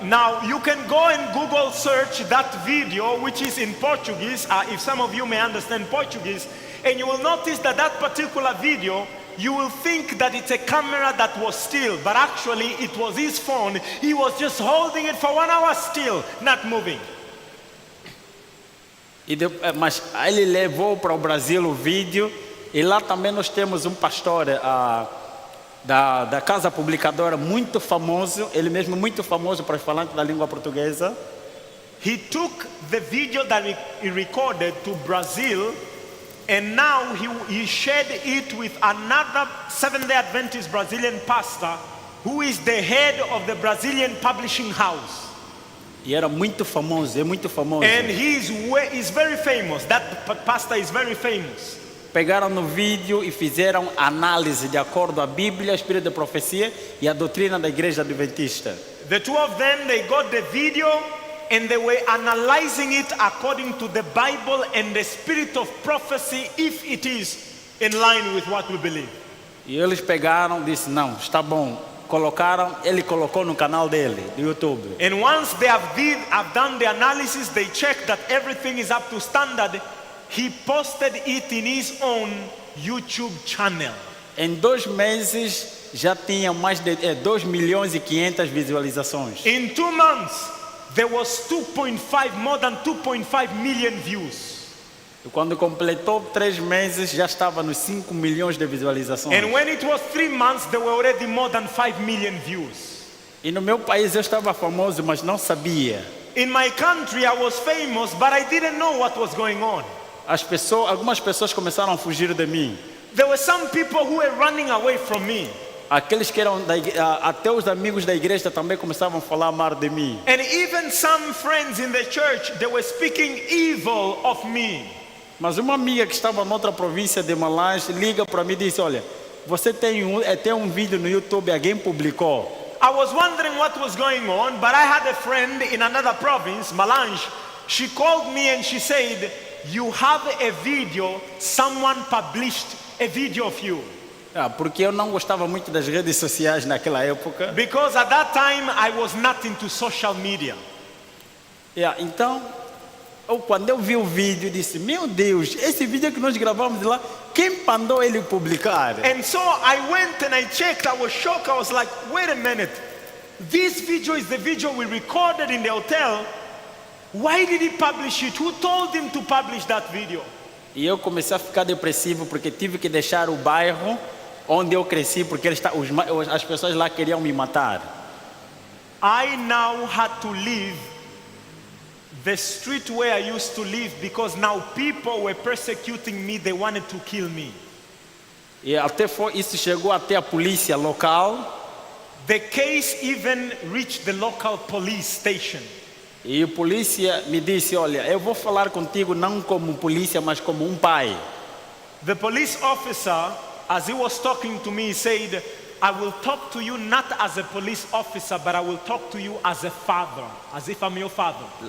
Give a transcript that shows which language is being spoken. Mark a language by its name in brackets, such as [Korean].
[English] Now you can go and Google search that video, which is in Portuguese, if some of you may understand Portuguese, and you will notice that that particular video, you will think that it's a camera that was still, but actually it was his phone. He was just holding it for 1 hour still, not moving. [Portuguese] Mas ele levou para o Brasil o vídeo, e lá também nós temos um pastor da casa publicadora muito famoso, ele mesmo muito famoso para os falantes da língua portuguesa. [English] He took the video that he recorded to Brazil, and now he shared it with another Seventh-day Adventist Brazilian pastor, who is the head of the Brazilian publishing house. [Portuguese] E era muito famoso, é muito famoso. [English] And he's very famous. That pastor is very famous. [Portuguese] Pegaram no vídeo e fizeram análise de acordo à Bíblia, Espírito de Profecia e a doutrina da Igreja Adventista. [English] The two of them, they got the video and they were analyzing it according to the Bible and the Spirit of Prophecy, if it is in line with what we believe. [Portuguese] E eles pegaram, disse, não, está bom. Ele colocou no canal dele, do YouTube. [English] And once they have done the analysis, they checked that everything is up to standard. He posted it in his own YouTube channel. [Portuguese] Em 2 meses já tinha mais de 2 milhões e 500 visualizações. [English] In 2 months, there was more than 2.5 million views. [Portuguese] E quando completou 3 meses, já estava nos 5 milhões de visualizações. [English] And when it was 3 months, there were already more than 5 million views. [Portuguese] E no meu país eu estava famoso, mas não sabia. [English] In my country, I was famous, but I didn't know what was going on. [Portuguese] Algumas pessoas começaram a fugir de mim. [English] There were some people who were running away from me. [Portuguese] Aqueles que eram até os amigos da igreja também começavam a falar mal de mim. [English] And even some friends in the church, they were speaking evil of me. [Portuguese] Mas uma amiga que estava noutra província de Malange liga para mim e disse, olha, você tem um vídeo no YouTube, alguém publicou. [English] I was wondering what was going on, but I had a friend in another province, Malange. She called me and she said, you have a video, someone published a video of you. [Portuguese] Porque eu não gostava muito das redes sociais naquela época. [English] Because at that time I was not into social media. [Portuguese] Então, quando eu vi o vídeo, disse, meu Deus, esse vídeo que nós gravamos lá, quem mandou ele publicar? [English] And so I went and I checked, I was shocked, I was like, wait a minute, this video is the video we recorded in the hotel. Why did he publish it? Who told him to publish that video? [Portuguese] E eu comecei a ficar depressivo porque tive que deixar o bairro onde eu cresci porque as pessoas lá queriam me matar. [English] I now had to leave the street where I used to live because now people were persecuting me, they wanted to kill me. [Portuguese] E isso chegou até a polícia local. [English] The case even reached the local police station. [Portuguese] E a polícia me disse, olha, eu vou falar contigo não como polícia, mas como um pai. [English] The police officer, as he was talking to me, said, I will talk to you not as a police officer, but I will talk to you as a father, as if I'm your father.